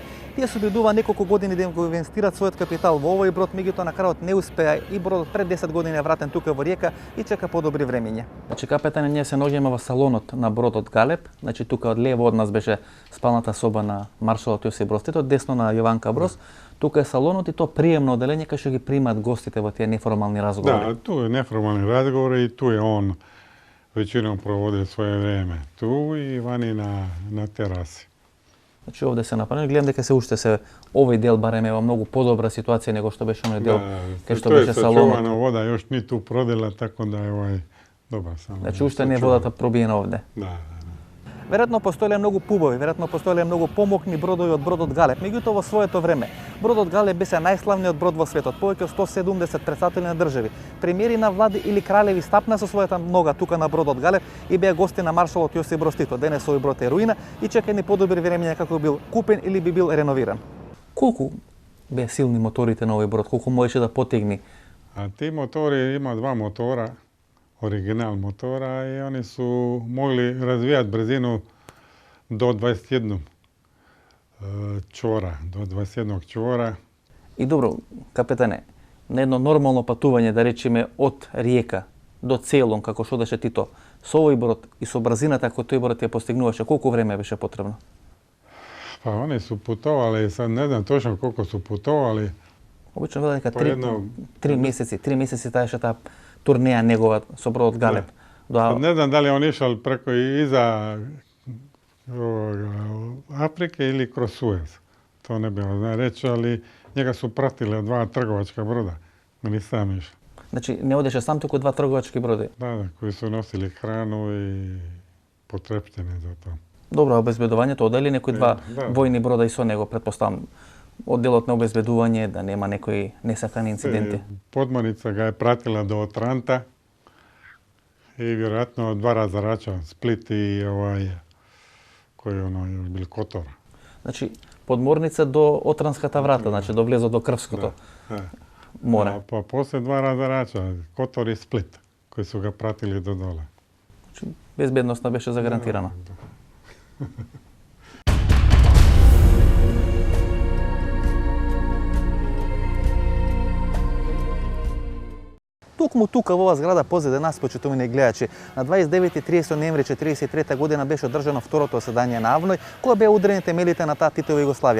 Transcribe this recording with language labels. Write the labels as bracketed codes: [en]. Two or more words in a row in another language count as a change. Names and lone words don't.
[mk] Тие се обидува неколку години да им го инвестират својот капитал во овој брод, меѓутоа на крајот не успеа и бродот пред 10 години е вратен тука во Риека и чека подобри времиња. Значи капетане, ние се наоѓаме во салонот на бродот Галеб. Значи тука од лево од нас беше спалната соба на маршалот Јосип Брз Тито, десно на Јованка Броз. Тука е салонот и тоа приемно оделење кај што ги примат гостите во тие неформални разговори. [hr] Da, tu je neformalni razgovori i tu je on većinom provodio svoje vreme. Tu i vani na terasi. [mk] Значи овде се направи, гледам дека се уште се овој дел барем е во многу подобра ситуација него што беше оној дел кај што беше салонот. [hr] sačuvana voda još ni tu prodela, tako da je dobar salon. [mk] Значи уште не е водата пробиена овде. [hr] Da. [mk] Веројатно постоеле многу пубови, веројатно постоеле многу помокни бродови од бродот Галеб. Меѓутоа во своето време бродот Галеб беше најславниот брод во светот, повеќе од 170 претставители на држави. Премиери на влади или кралеви стапна со својата нога тука на бродот Галеб и беа гости на маршалот Јосип Брз Тито. Денес овој брод е руина и чека ни подобри времења како бил купен или би бил реновиран. Колку беа силни моторите на овој брод? Колку можеше да потегни? [hr] A ti motori, ima dva motora, original motora i oni su mogli razvijati brzinu do 21 čvora, do 21 čvora. [mk] И добро, капетане, на едно нормално патување, да речеме од Риека до Целон, како што беше Тито, со овој брод и со брзината кој тој брод ја постигнуваше, колку време беше потребно? [hr] Pa oni su putovali, sad ne znam točno koliko su putovali. [mk] Обично велат дека 3 месеци таеше таа турнеја негова со бродот Галеб. [hr] Ne znam da li je on išao preko iza Afrike ili kroz Suez. To ne bi zna reći, ali njega su pratile 2 trgovačka broda. Oni sam išao. [mk] Значи не одеше сам, туку 2 трговачки броди. [hr] Da, koji su nosili hranu i potrepštine za to. [mk] Добро, обезбедувањето одели некои 2 војни брода и со него, претпоставам. Одделот на обезбедување, да нема некои несакани инциденти. [hr] Podmornica ga je pratila do Otranta i vjerojatno 2 razarača, Split i koji je bil Kotor. [mk] Значи, подморница до Отранската врата, значи до влезот до Крвското море. [hr] Pa poslije 2 razarača, Kotor i Split, koji su ga pratili do dole. [mk] Значи, безбедноста беше загарантирана. Токму тука во оваа зграда позади нас, почитувани гледачи, на 29 и 30 ноември 1943 година беше одржано второто заседание на АВНОј, кога беа удрени темелите на таа Титова Југославија.